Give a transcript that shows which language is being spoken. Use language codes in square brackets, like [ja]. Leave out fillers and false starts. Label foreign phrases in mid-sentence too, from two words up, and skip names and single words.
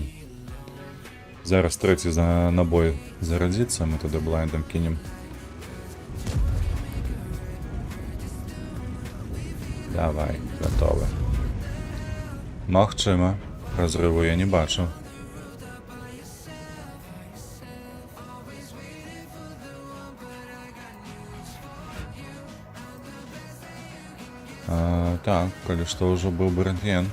[uk] Зараз третій набой зарядиться, ми туди блайндом кинемо. Давай, готовы. [be] Магчыма, разрыву я не бачу. Так, калі што ўжо быў бы рэнтген.